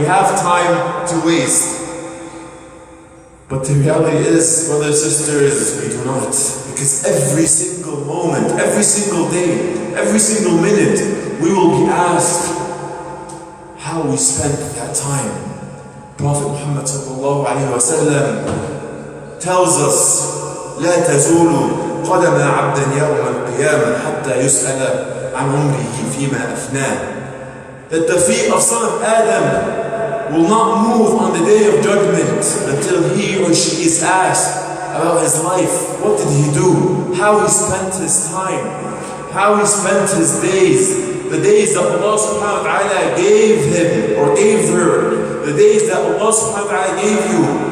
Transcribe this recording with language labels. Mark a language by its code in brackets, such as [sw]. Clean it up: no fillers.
[en] We have time to waste. But the reality is, brothers and sisters, we do not. Because every single moment, every single day, every single minute, we will be asked how we spent that time. Prophet Muhammad sallallahu alayhi wa sallam tells us, [ar] لا تزول قدم عبد يوم القيامة حتى يسأل عن عمره فيما أفناه. [en] That the feet of son of Adam will not move on the day of judgment until he or she is asked about his life. What did he do? How he spent his time? How he spent his days? The days that Allah subhanahu wa ta'ala gave him or gave her. The days that Allah subhanahu wa ta'ala gave you.